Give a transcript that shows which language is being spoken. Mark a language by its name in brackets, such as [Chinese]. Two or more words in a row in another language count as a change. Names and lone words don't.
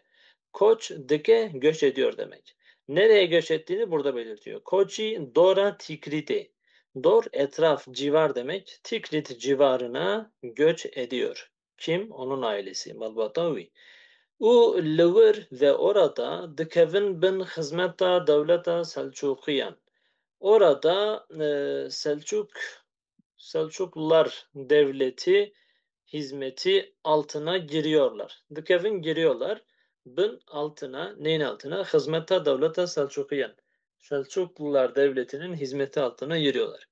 [Kurdish] Koç dike [Turkish] göç ediyor demek. Nereye göç ettiğini burada belirtiyor. [Kurdish] Koçi Dora Tikrit'e. [Turkish] Dor etraf civar demek. Tikrit civarına göç ediyor. Kim? Onun ailesi. [Kurdish] Malbatavi. U Lıvır ve orada dikevin bin hizmeta devleta Selçukiyan. [Turkish] Orada Selçuklular devleti hizmeti altına giriyorlar. Dikevin giriyorlar. Bin altına, neyin altına? [Kurdish] Hizmeta devleta Selçukiyan. [Turkish] Selçuklular devletinin hizmeti altına giriyorlar.